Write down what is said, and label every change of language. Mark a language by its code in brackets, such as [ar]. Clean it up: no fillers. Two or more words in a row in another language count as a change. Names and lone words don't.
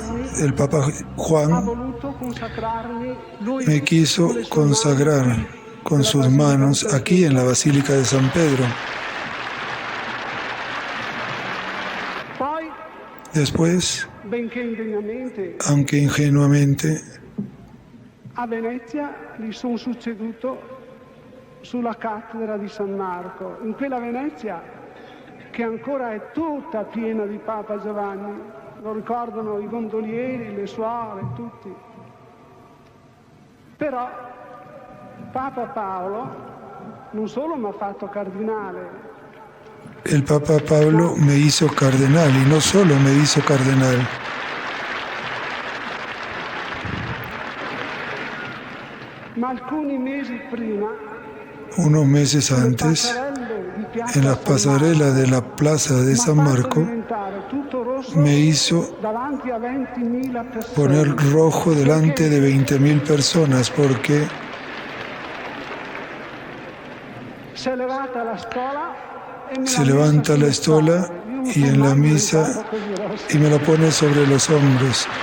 [es] El Papa Juan me quiso consagrar con sus manos aquí en la Basílica de San Pedro. Después, aunque ingenuamente, [it] a Venezia gli sono succeduto sulla cattedra di San Marco, in quella Venezia che ancora è tutta piena di Papa Giovanni, lo ricordano i gondolieri, le suore, tutti. Però Papa Paolo non solo mi ha fatto cardinale. [es] El Papa Pablo me hizo cardenal, y no solo me hizo cardenal. [it] Ma alcuni mesi prima, [es] unos meses antes, en las pasarelas de la plaza de San Marco, me hizo poner rojo delante de 20.000 personas, porque se levanta la estola y en la misa y me lo pone sobre los hombros.